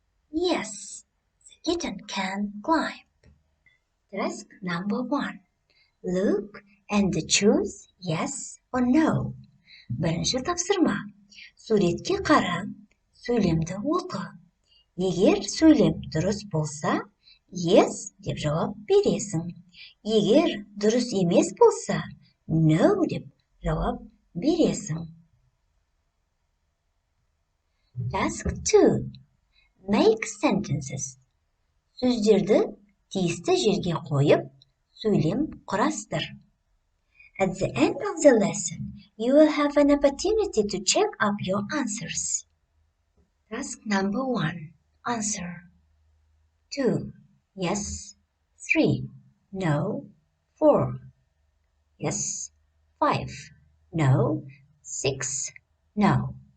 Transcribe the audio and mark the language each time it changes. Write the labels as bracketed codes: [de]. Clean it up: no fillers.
[en] Yes, the kitten can climb. Task number 1. Look and choose yes or no. [kk] Бірінші тапсырма. Суретке қара, сөйлемді оқы. Егер сөйлем дұрыс болса, yes деп жауап бересің. Егер дұрыс емес болса, no деп жауап бересің. [en] Task 2. Make sentences. [kk] Сөздерді тиісті жерге қойып, сөйлем құрастыр. [en] At the end of the lesson, you will have an opportunity to check up your answers. Task number 1. Answer. 2. Yes. 3. No. 4. Yes. 5. No. 6. No.